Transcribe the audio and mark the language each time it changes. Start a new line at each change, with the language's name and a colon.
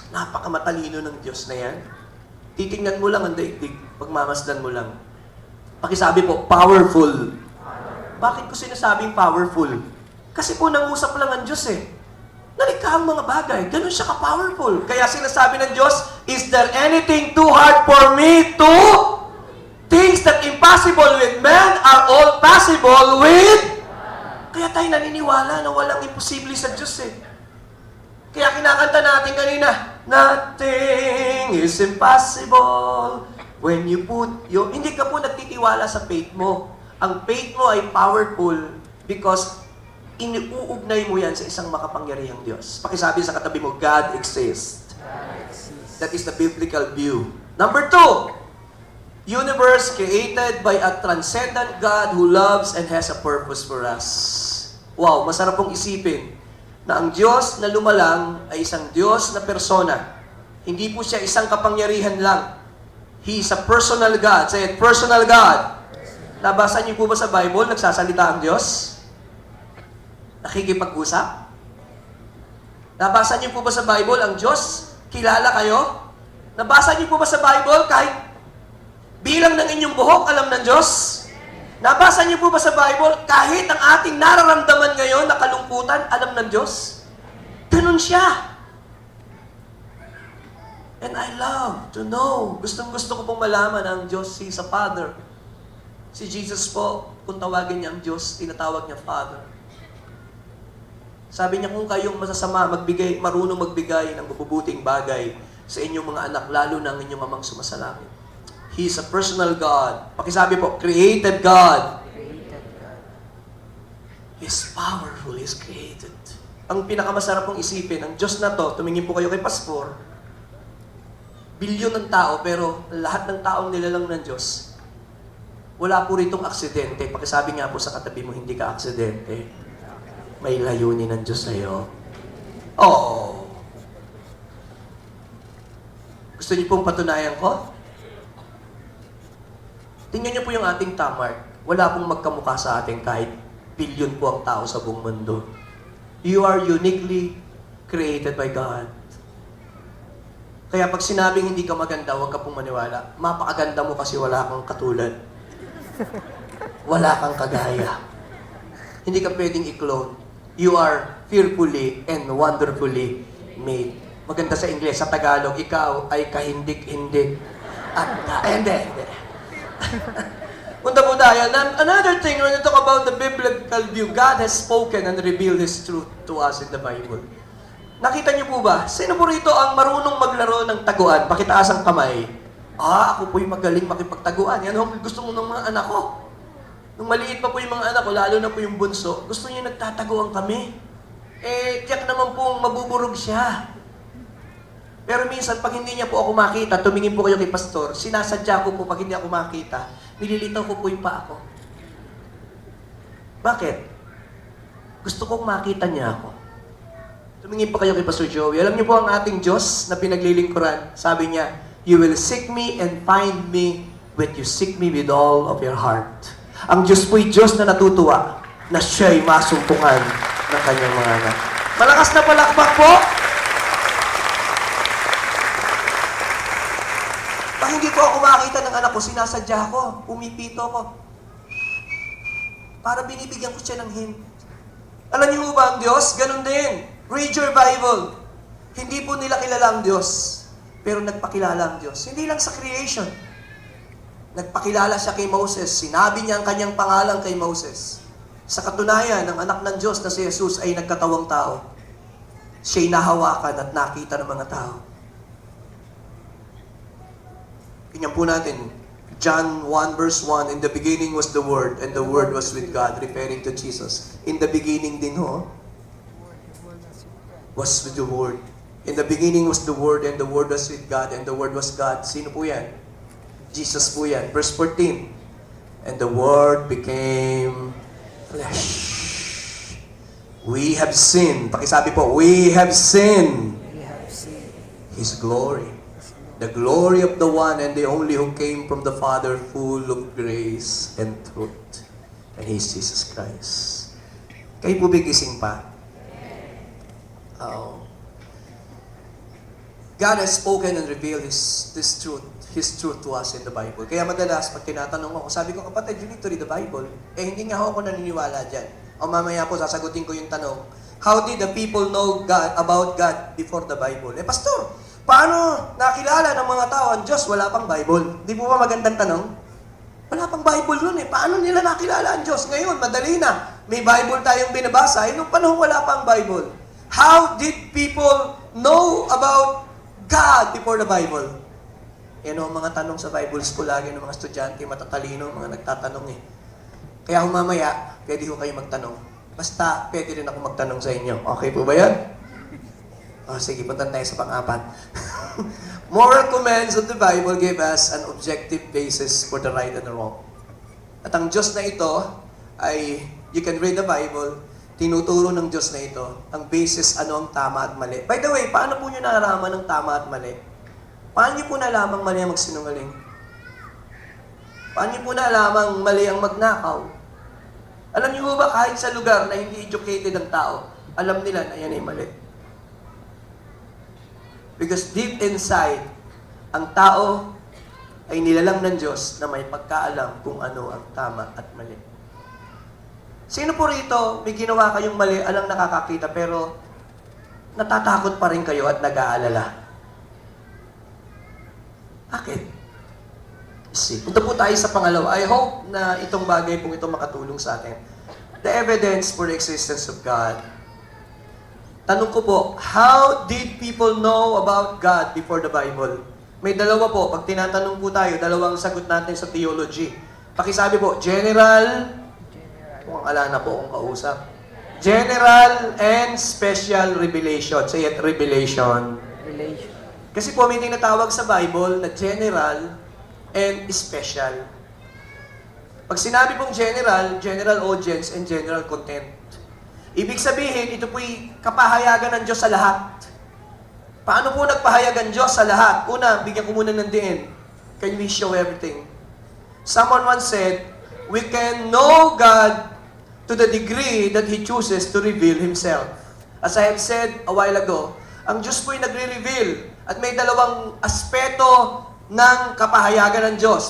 Filipino: Napakamatalino ng Diyos na yan. Titingnan mo lang ang daigdig. Pagmamasdan mo lang. Pakisabi po, powerful. Bakit ko sinasabing powerful? Kasi po nangusap lang ang Diyos eh. Nalikha ang mga bagay. Ganun siya ka-powerful. Kaya sinasabi ng Diyos,
English: is there anything too hard for me to? Things that impossible with man are all possible with?
Filipino: Kaya tayo naniniwala na walang imposible sa Diyos eh. Kaya kinakanta natin kanina,
English: nothing is impossible when you put your...
Filipino: Hindi ka po nagtitiwala sa faith mo. Ang faith mo ay powerful because iniuugnay mo yan sa isang makapangyarihang Diyos. Pakisabi sa katabi mo,
English: God exists. That is the biblical view. Number 2, universe created by a transcendent God who loves and has a purpose for us.
Filipino: Wow, masarap pong isipin na ang Diyos na lumalang ay isang Diyos na persona. Hindi po siya isang kapangyarihan lang.
English: He is a personal God. Say it, personal God.
Filipino: Nabasa niyo po ba sa Bible, nagsasalita ang Diyos? Nakikipag-usap? Nabasa niyo po ba sa Bible, ang Diyos, kilala kayo? Nabasa niyo po ba sa Bible, kahit bilang ng inyong buhok, alam ng Diyos? Nabasa niyo po ba sa Bible, kahit ang ating nararamdaman ngayon na kalungkutan, alam ng Diyos? Ganun siya.
English: And I love to know.
Filipino: Gustong-gusto ko pong malaman ang Diyos,
English: He's a Father.
Filipino: Si Jesus po, kung tawagin niya ang Diyos, tinatawag niya Father. Sabi niya, kung kayong masasama, marunong magbigay ng mabubuting bagay sa inyong mga anak, lalo na ang inyong amang sumasalangit.
English: He is a personal God.
Filipino: Pakisabi po,
English: created God. Created God. He's powerful, He's created.
Filipino: Ang pinakamasarap pong isipin, ang Diyos na to, tumingin po kayo kay Pastor, bilyon ng tao, pero lahat ng taong nilalang ng Diyos, wala po ritong aksidente. Pakisabi nga po sa katabi mo, hindi ka aksidente. May layunin ng Diyos sa'yo. Oo. Gusto niyo pong patunayan ko? Tingnan niyo po yung ating tamar. Wala pong magkamukha sa atin kahit bilyon po ang tao sa buong mundo.
English: You are uniquely created by God.
Filipino: Kaya pag sinabing hindi ka maganda, huwag ka pong maniwala. Mapakaganda mo kasi wala kang katulad. Wala kang kagaya. Hindi ka pwedeng i-clone.
English: You are fearfully and wonderfully made.
Filipino: Maganda sa Ingles, sa Tagalog, ikaw ay kahindik-hindik. Hindi. Punta po tayo.
English: Another thing, when you talk about the biblical view, God has spoken and revealed His truth to us in the Bible.
Filipino: Nakita niyo po ba? Sino po rito ang marunong maglaro ng taguan? Pakitaas ang kamay. Ako po'y magaling makipagtaguan. Yan ang gusto mo ng mga anak ko. Nung maliit pa po yung mga anak ko, lalo na po yung bunso, gusto niya nagtataguan kami. Tiyak naman pong mabuburog siya. Pero minsan, pag hindi niya po ako makita, tumingin po kayo kay Pastor, sinasadya ko po pag hindi ako makita, nililitaw ko po yung paa ko. Bakit? Gusto kong makita niya ako. Tumingin po kayo kay Pastor Joey. Alam niyo po ang ating Diyos na pinaglilingkuran. Sabi niya,
English: you will seek me and find me when you seek me with all of your heart.
Filipino: Ang Diyos po'y Diyos na natutuwa na siya'y masumpungan ng kanyang mga anak. Malakas na palakpak po! Pag hindi ko ako makita ng anak ko, sinasadya ko, pumipito ko. Para binibigyan ko siya ng hint. Alam niyo ba ang Diyos? Ganun din.
English: Read your Bible.
Filipino: Hindi po nila kilala ang Diyos, pero nagpakilala ang Diyos. Hindi lang sa creation. Nagpakilala siya kay Moses. Sinabi niya ang kanyang pangalan kay Moses. Sa katunayan, ang anak ng Diyos na si Jesus ay nagkatawang tao. Siya'y nahawakan at nakita ng mga tao. Tingnan po natin,
English: John 1 verse 1, in the beginning was the Word, and the Word was with God, referring to Jesus. In the beginning din was with the Word. In the beginning was the Word, and the Word was with God, and the Word was God.
Filipino: Sino po yan? Jesus po yan.
English: Verse 14, and the Word became flesh. We have seen,
Filipino: pakisabi po,
English: we have seen His glory. The glory of the one and the only who came from the Father, full of grace and truth. And He is Jesus Christ.
Filipino: Kayo po bigising pa? Oo.
English: God has spoken and revealed His truth to us in the Bible.
Filipino: Kaya madalas, pag tinatanong ako, sabi ko, kapatid,
English: you need to read the Bible.
Filipino: Hindi nga ako naniniwala dyan. O mamaya po, sasagutin ko yung tanong,
English: how did the people know about God before the Bible?
Filipino: Pastor, paano nakilala ng mga tao ang Diyos? Wala pang Bible. Di po ba magandang tanong? Wala pang Bible nun Paano nila nakilala ang Diyos? Ngayon, madali na. May Bible tayong binabasa. Nung panahon wala pang Bible.
English: How did people know about God before the Bible?
Filipino: Yan ang mga tanong sa Bible school lagi ng mga estudyante, matatalino, mga nagtatanong Kaya humamaya, pwede ko kayo magtanong. Basta, pwede rin ako magtanong sa inyo. Okay po ba yan? Sige, punta tayo sa pang-apat.
English: Moral commands of the Bible give us an objective basis for the right and the wrong.
Filipino: At ang Diyos na ito ay,
English: you can read the Bible,
Filipino: tinuturo ng Diyos na ito, ang basis ano ang tama at mali. By the way, paano po nyo nalalaman ng tama at mali? Paano nyo po nalamang mali ang magsinungaling? Paano nyo po nalamang mali ang magnakaw? Alam niyo ba kahit sa lugar na hindi educated ang tao, alam nila na yan ay mali.
English: Because deep inside,
Filipino: ang tao ay nilalang ng Diyos na may pagkaalam kung ano ang tama at mali. Sino po rito, may ginawa kayong mali, alang nakakakita, pero natatakot pa rin kayo at nag-aalala? Bakit? See, punta po tayo sa pangalawa.
English: I hope
Filipino: na itong bagay pong ito makatulong sa atin.
English: The evidence for the existence of God.
Filipino: Tanong ko po,
English: how did people know about God before the Bible?
Filipino: May dalawa po. Pag tinatanong po tayo, dalawang sagot natin sa theology. Pakisabi po, general, kung ala na po kung kausap.
English: General and special revelation. Say it, revelation.
Filipino: Kasi po may tinatawag sa Bible na general and special. Pag sinabi pong
English: general, general audience and general content.
Filipino: Ibig sabihin, ito po'y kapahayagan ng Diyos sa lahat. Paano po nagpahayag ang Diyos sa lahat? Una, bigyan ko muna ng diin.
English: Can we show everything? Someone once said, we can know God to the degree that He chooses to reveal Himself. As I have said a while ago,
Filipino: ang Diyos po'y nagre-reveal at may dalawang aspeto ng kapahayagan ng Diyos.